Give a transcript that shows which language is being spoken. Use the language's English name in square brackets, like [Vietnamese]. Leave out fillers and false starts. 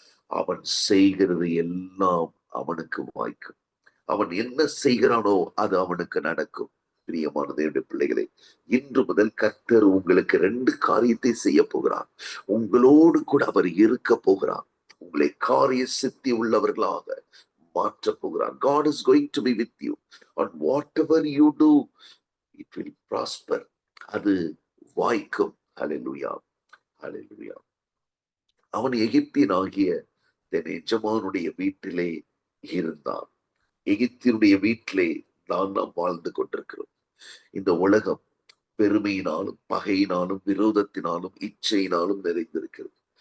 [Tamil] அவன் செய்கிறது எல்லாம் அவனுக்கு வாய்க்கும். அவன் என்ன செய்கிறானோ அது அவனுக்கு நடக்கும். பிரியமான தேவனுடைய பிள்ளைகளே, இன்று முதல் கர்த்தர் உங்களுக்கு 2 காரியத்தை செய்ய போகிறார். உங்களோடு கூட அவர் இருக்க போகிறார். உங்களை காரிய சித்தி உள்ளவர்களாக மாற்ற போகிறார். [English] God is going to be with you and whatever you do, it will prosper. [Tamil] அது வாய்க்கும். ஹல்லேலூயா, ஹல்லேலூயா. அவன் எகிப்தியனாகிய தன் எஜமானுடைய வீட்டிலே இருந்தான். எகிப்தினுடைய வீட்டிலே நாம் வாழ்ந்து கொண்டிருக்கிறோம். இந்த உலகம் பெருமையினாலும், பகையினாலும், விரோதத்தினாலும், இச்சையினாலும் நிறைந்திருக்கிறது.